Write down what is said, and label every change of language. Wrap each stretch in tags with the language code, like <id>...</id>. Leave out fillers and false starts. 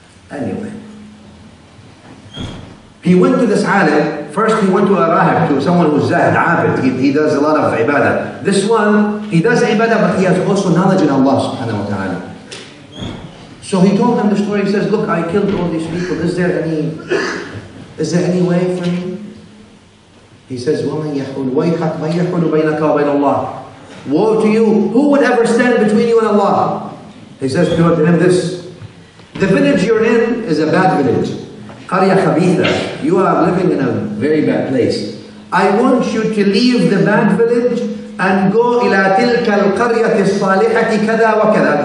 <en>Anyway, he went to this alim. First he went to a rahib, to someone who's zahid, abid. He does a lot of ibadah. This one, he does ibadah, but he has also knowledge in Allah subhanahu wa ta'ala. So he told them the story. He says, look, I killed all these people. Is there any way for me? He says,</en> <ar>وَمَنْ يَحُولُ وَيْحَكْ مَنْ يَحُولُ بَيْنَكَ وَبَيْنَ اللَّهِ.</ar> <en>Woe to you! Who would ever stand between you and Allah? He says to him this: the village you're in is a bad village.</en> <ar>قَرْيَةٌ خَبِيثَةٌ.</ar> <en>You are living in a very bad place. I want you to leave the bad village and go</en> <ar>إلى تلك القرية الصالحة كذا وكذا.</ar>